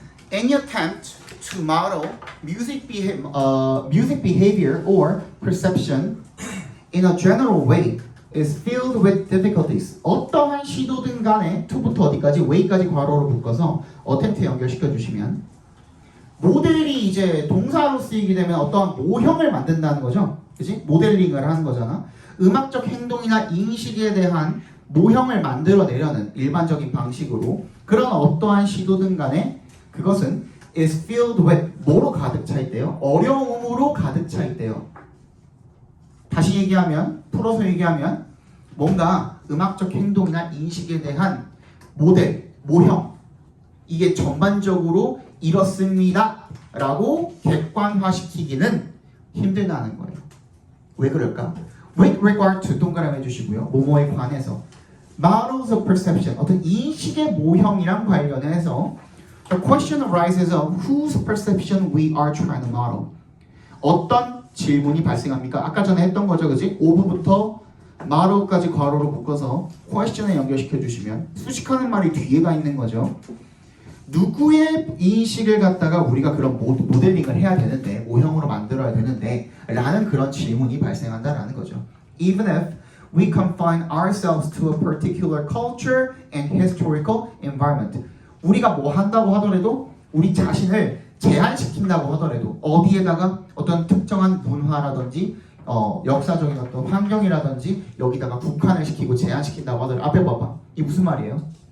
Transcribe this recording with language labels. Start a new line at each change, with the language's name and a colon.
English: Any attempt to model music behavior or perception in a general way is filled with difficulties.
Korean: 어떠한 시도든 간에 to부터 어디까지 way까지 괄호로 묶어서 attempt에 연결시켜 주시면 모델이 이제 동사로 쓰이게 되면 어떠한 모형을 만든다는 거죠. 그지? 모델링을 하는 거잖아. 음악적 행동이나 인식에 대한 모형을 만들어내려는 일반적인 방식으로 그런 어떠한 시도든 간에 그것은 is filled with 뭐로 가득 차 있대요? 어려움으로 가득 차 있대요. 다시 얘기하면 풀어서 얘기하면 뭔가 음악적 행동이나 인식에 대한 모델, 모형 이게 전반적으로 이렇습니다 라고 객관화시키기는 힘들다는 거예요. 왜 그럴까?
English: With regard to 동그라미 해주시고요. 뭐뭐에 관해서 Models of perception 어떤 인식의 모형이랑 관련해서 The question arises of whose perception we are trying to model.
Korean: 어떤 질문이 발생합니까? 아까 전에 했던 거죠, 그지? of부터 model까지 괄호로 묶어서 question에 연결시켜 주시면 수식하는 말이 뒤에가 있는 거죠. 누구의 인식을 갖다가 우리가 그런 모델링을 해야 되는데 모형으로 만들어야 되는데 라는 그런 질문이 발생한다라는 거죠.
English: Even if we confine ourselves to a particular culture and historical environment.
Korean: 우리가 뭐 한다고 하더라도 우리 자신을 제한시킨다고 하더라도 어디에다가 어떤 특정한 문화라든지 역사적인 어떤 환경이라든지 여기다가 국한을 시키고 제한시킨다고 하더라도 앞에 봐봐. 이게 무슨 말이에요?